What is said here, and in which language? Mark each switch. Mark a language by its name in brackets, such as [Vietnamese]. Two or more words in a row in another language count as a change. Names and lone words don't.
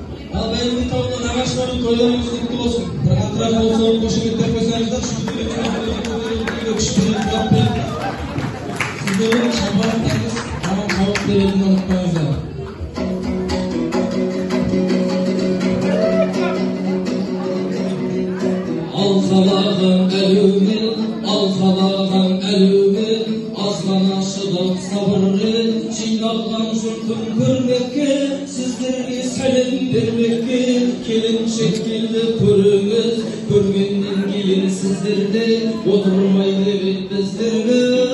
[Kyrgyz] Ал Байырбек тобунун Нагашыбайдын тойлорубуз куттуу болсун. Бир катыраак болсо кошеметтеп койсоңуздар, сиздердин шапааттарыңыз мага кабыл беретинин унутпаңыздар. [Kazakh] Алқалаған әлеуме, азғана шыдап сабыры, жиналған жұртын көрмекке, сіздерге сәлем бермекке, келіншек келді көріңіз, көргеннен кейін сіздерде отырмай деп біздерге.